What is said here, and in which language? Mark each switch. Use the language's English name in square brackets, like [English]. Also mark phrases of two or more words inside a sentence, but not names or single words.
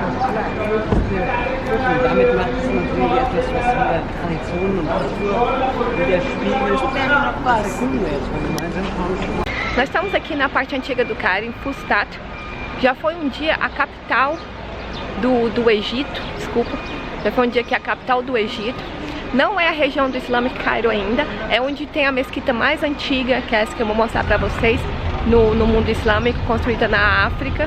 [German] Und damit macht es natürlich etwas, was wieder Tradition und Kultur widerspiegelt. Was können wir jetzt gemeinsam tauschen? [Portuguese] Nós estamos aqui na parte antiga do Cairo, em Fustat. Já foi um dia a capital do Egito, desculpa. Já foi um dia que é a capital do Egito. Não é a região do Islamic Cairo ainda, é onde tem a mesquita mais antiga, que é essa que eu vou mostrar pra vocês, no mundo islâmico, construída na África.